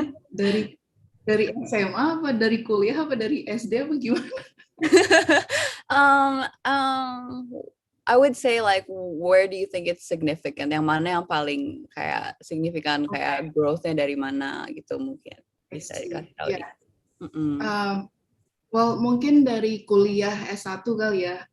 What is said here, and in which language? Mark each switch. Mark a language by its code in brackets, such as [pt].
[id] dari dari SMA apa dari kuliah apa dari SD apa gimana? [en] um, um, I would say like, where do you think it's significant? [id] Yang mana yang paling kayak signifikan, kayak growth-nya dari mana gitu mungkin bisa dikasih tahu [en] Yeah. [id] dikit. Mm-mm. Well, mungkin dari kuliah S1 kali ya.